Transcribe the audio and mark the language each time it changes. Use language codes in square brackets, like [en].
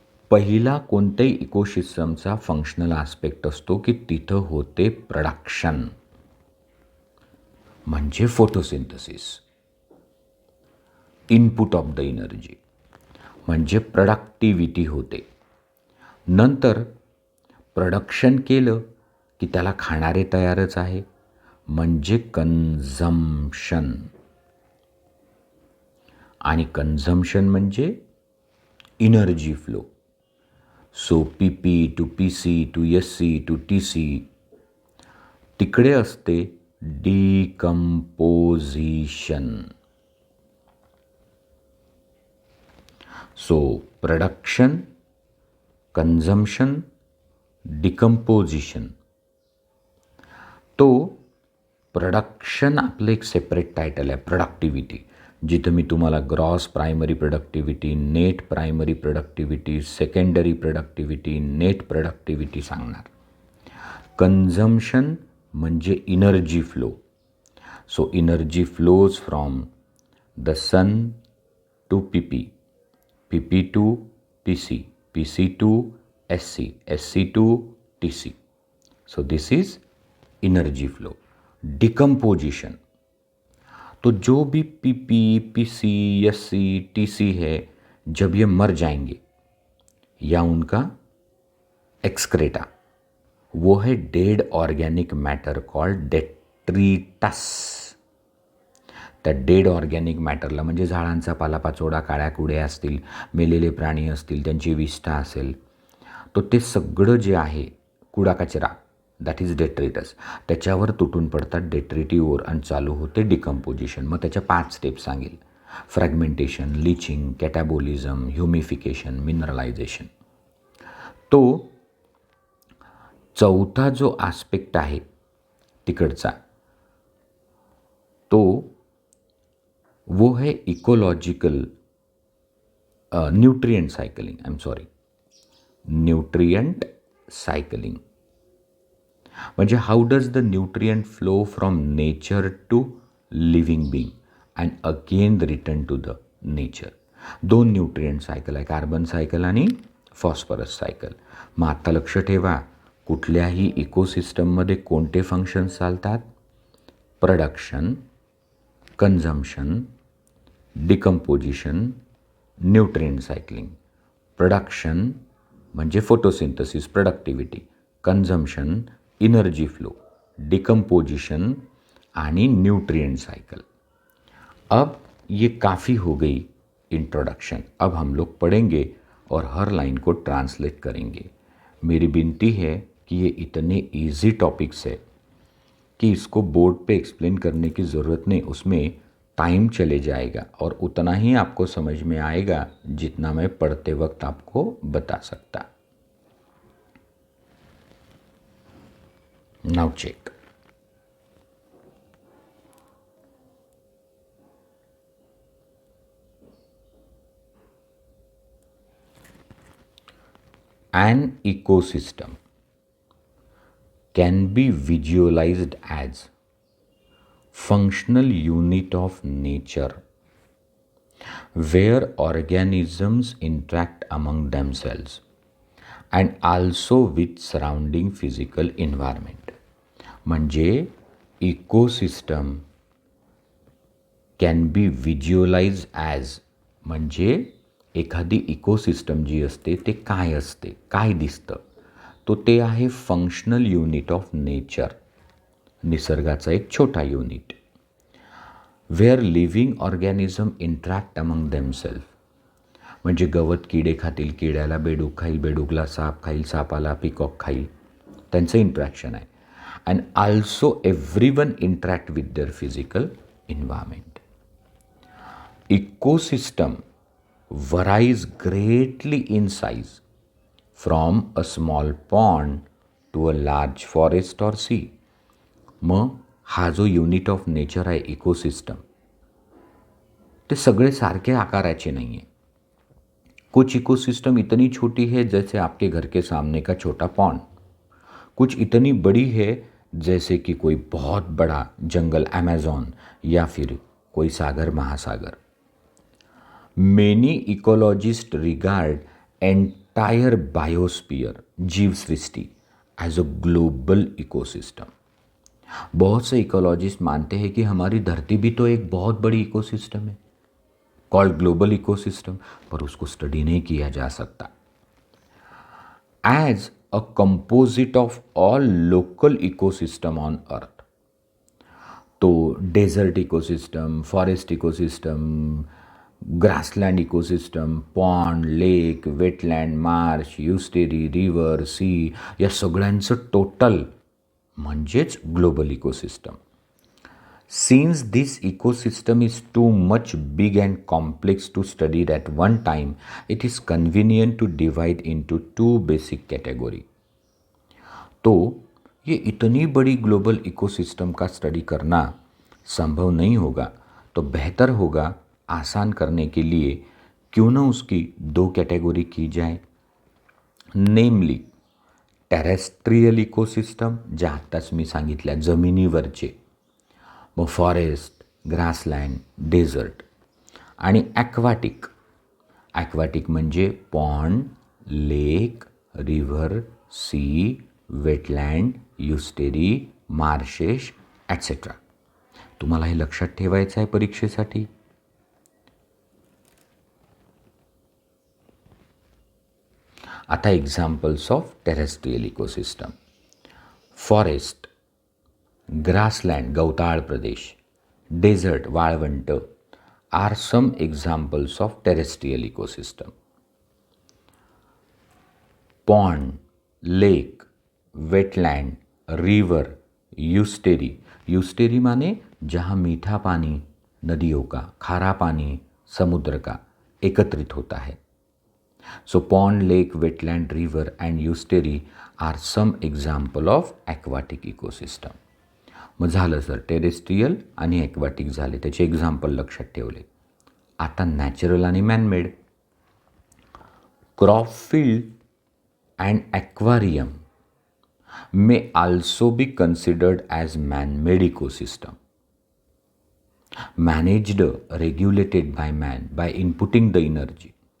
[mr] पहिला कोणत्याही इकोसिस्टमचा functional aspect असतो की तिथं होते प्रोडक्शन, म्हणजे photosynthesis, input of the energy, म्हणजे प्रोडक्टिव्हिटी होते. नंतर प्रोडक्शन केलं की त्याला खाणारे तयारच आहे, म्हणजे कन्झम्पशन. आणि कन्झम्पशन म्हणजे energy flow. So PP to PC to SC to TC, तिकडे असते decomposition. So production, consumption, decomposition. तो प्रोडक्शन आपलं एक सेपरेट टायटल आहे, प्रोडक्टिव्हिटी, जिथं मी तुम्हाला gross primary productivity, net primary productivity, secondary productivity, net productivity सांगणार. कन्झम्पशन म्हणजे energy flow. [en] So energy flows from the sun to PP, PP to PC, PC to SC, SC to TC. So this is energy flow. [hi] Decomposition, तो जो भी PP, PC, SC, TC है, जब ये मर जाएंगे या उनका एक्सक्रेटा, वो है dead organic matter called detritus. [mr] त्या डेड ऑर्गॅनिक मॅटरला, म्हणजे झाडांचा पालापाचोळा, काळ्या कुड्या असतील, मेलेले प्राणी असतील, त्यांची विष्ठा असेल, तो ते सगळं जे आहे कुडा कचरा, [en] that is detritus, [mr] त्याच्यावर तुटून पडतात डेट्रिटिव्ह ओर आणि चालू होते डिकम्पोजिशन. मग त्याच्या 5 स्टेप्स सांगेल: फ्रॅगमेंटेशन, लिचिंग, कॅटॅबोलिझम, ह्युमिफिकेशन, मिनरलायझेशन. तो चौथा जो आस्पेक्ट आहे तिकडचा, है ecological nutrient cycling. [en] Nutrient cycling म्हणजे how does the nutrient flow from nature to living being and again return to the nature. [mr] 2 nutrient cycle आहे, कार्बन सायकल आणि फॉस्फरस सायकल. मग आत्ता लक्ष ठेवा, कुठल्याही इकोसिस्टममध्ये कोणते फंक्शन्स चालतात? Production, consumption, decomposition, nutrient cycling. Production म्हणजे photosynthesis, productivity. Consumption, energy flow. Decomposition आणि न्यूट्रिएंट साइकिल. [hi] अब ये काफ़ी हो गई इंट्रोडक्शन. अब हम लोग पढ़ेंगे और हर लाइन को ट्रांसलेट करेंगे. मेरी विनती है कि ये इतने इजी टॉपिक्स है कि इसको बोर्ड पे एक्सप्लेन करने की ज़रूरत नहीं, उसमें टाइम चले जाएगा और उतना ही आपको समझ में आएगा जितना मैं पढ़ते वक्त आपको बता सकता. [en] Now check. An ecosystem can be visualized as functional unit of nature where organisms interact among themselves and also with surrounding physical environment. [mr] म्हणजे [en] ecosystem can be visualise as [mr] म्हणजे एखादी इकोसिस्टम जी असते ते काय असते, काय दिसतं, तो ते आहे [en] functional unit of nature, [mr] निसर्गाचा एक छोटा unit. [en] where living organism interact among themselves [mr] म्हणजे गवत किडे खातील, किड्याला बेडूक खाईल, बेडूकला साप खाईल, सापाला पिकॉक खाईल, त्यांचं इंट्रॅक्शन आहे. [en] And also everyone interact with their physical environment. Ecosystem varies greatly in size from a small pond to a large forest or sea. [mr] मग हा जो युनिट ऑफ नेचर आहे इकोसिस्टम, ते सगळे सारखे आकाराचे [hi] नहीं है. कुछ इकोसिस्टम इतनी छोटी है जैसे आपके घर के सामने का छोटा पॉन्ड, कुछ इतनी बड़ी है जैसे कि कोई बहुत बड़ा जंगल अमेज़न या फिर कोई सागर महासागर. [en] Many ecologists regard entire biosphere, जीव सृष्टि, as a global ecosystem. [hi] बहुत से इकोलॉजिस्ट मानते हैं कि हमारी धरती भी तो एक बहुत बड़ी इकोसिस्टम है, [en] called global ecosystem, [hi] पर उसको स्टडी नहीं किया जा सकता. [en] As a composite of all local ecosystem on earth. [mr] तो desert ecosystem, forest ecosystem, grassland ecosystem, pond, लेक, वेटलँड, मार्श, युस्टेरी, रिव्हर, सी या सगळ्यांचं टोटल म्हणजेच global ecosystem. [en] Since this ecosystem is too much big and complex to study at one time, it is convenient to divide into 2 basic category. [hi] तो ये इतनी बड़ी global ecosystem का study करना संभव नहीं होगा, तो बेहतर होगा आसान करने के लिए क्यों ना उसकी 2 कैटेगरी की जाए. [en] namely terrestrial ecosystem, [mr] ज्या आत्ताच मी सांगितल्या जमिनीवरचे, मग फॉरेस्ट, ग्रासलँड, डेझर्ट, आणि ॲक्वाटिक. ॲक्वाटिक म्हणजे पॉन्ड, लेक, रिव्हर, सी, वेटलँड, युस्टेरी, मार्शेस ॲटसेट्रा. तुम्हाला हे लक्षात ठेवायचं आहे परीक्षेसाठी. आता examples of terrestrial ecosystem. Forest, grassland, गवताळ प्रदेश, डेझर्ट, वाळवंट [en] Are some examples of terrestrial ecosystem. [hi] Pond, lake, wetland, river, यूस्टेरी. यूस्टेरी माने जहाँ मीठा पानी नदियों का, खारा पानी समुद्र का एकत्रित होता है. [en] So pond, lake, wetland, river and estuary are some example of aquatic ecosystem. [mr] मग झालं सर टेरेस्ट्रियल आणि ॲक्वाटिक झाले, त्याचे एक्झाम्पल लक्षात ठेवले. आता नॅचरल आणि man-made. [en] Crop field and aquarium may also be considered as man-made ecosystem, managed, regulated by man by inputting the energy.